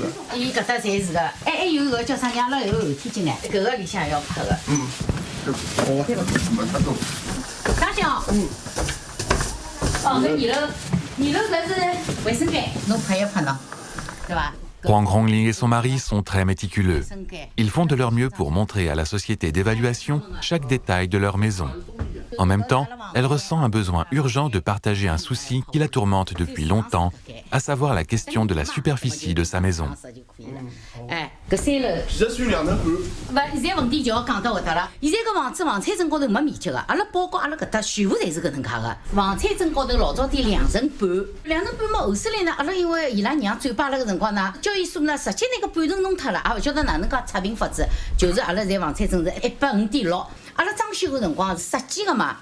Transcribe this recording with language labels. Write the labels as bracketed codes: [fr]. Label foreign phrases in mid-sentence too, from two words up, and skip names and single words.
[wuu] 伊搿搭侪是个，还有一个叫啥伢拉有后天进来，搿个里向要拍个。好啊。大小。哦，搿二楼搿是卫生间，侬拍一拍喏，对吧？ [fr] Huang Hongling et son mari sont très méticuleux. Ils font de leur mieux pour montrer à la société d'évaluation chaque détail de leur maison. En même temps, elle ressent un besoin urgent de partager un souci qui la tourmente depuis longtemps, à savoir la question de la superficie de sa maison. [wuu] 搿3楼，其实算2层半。勿，现在问题就要讲到搿搭了。现在搿房子房产证高头没面积个，阿拉包括阿拉搿搭全部侪是搿能介个。房产证高头老早点2层半，2层半嘛后首来呢，阿拉因为伊拉娘转罢了个辰光呢，交易所呢直接拿个半层弄脱了，也勿晓得哪能介测评法子，就是阿拉现在房产证是105.6，阿拉装修个辰光设计个嘛。